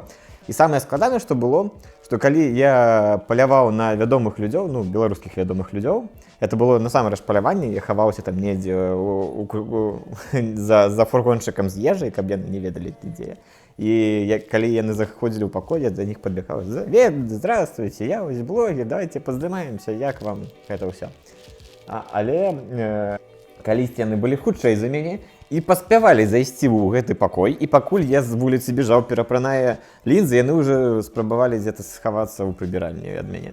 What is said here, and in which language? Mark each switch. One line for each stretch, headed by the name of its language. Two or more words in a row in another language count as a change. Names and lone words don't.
Belarusian: І самае складанае, што было, што калі я паляваў на вядомых людзёў, беларускіх вядомых людзёў, это было насамрэч паляванне, я хаваўся там недзе за фургончыкам з ежай, каб яны не ведалі, дзе я. І калі яны заходзілі ў пакой, я да них падбегаў. Здравствуйте, я вось блогер, давайте паздымаемся, як вам гэта ўсё. Але калісьці яны былі хутчэй за мяне, і паспявалі зайсці ў гэты пакой, і пакуль я з вуліцы бежаў, перапранае лінзы, яны ўжо спрабавалі дзе-то схавацца ў прыбіральні ад мяне.